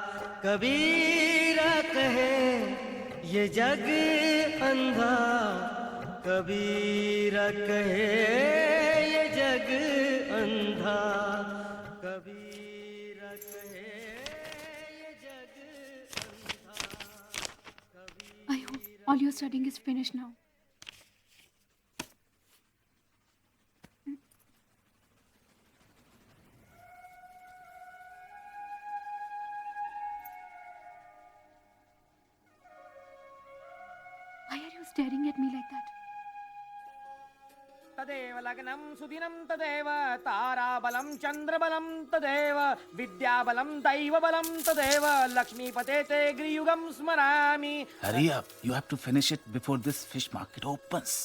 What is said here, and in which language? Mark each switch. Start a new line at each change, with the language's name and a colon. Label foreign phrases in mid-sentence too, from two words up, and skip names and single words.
Hindi: कबीरा कहे ये जग अंधा, कबीरा कहे ये जग अंधा, कबीरा कहे ये जग अंधा।
English: I hope all your studying is finished now. Why are you staring at me like that?
Sanskrit: तदेव लग्नं सुदिनं तदेव ताराबलं चन्द्रबलं तदेव विद्याबलं दैवबलं तदेव लक्ष्मीपते ते गृयुगं स्मरामि।
English: Hurry up. You have to finish it before this fish market opens.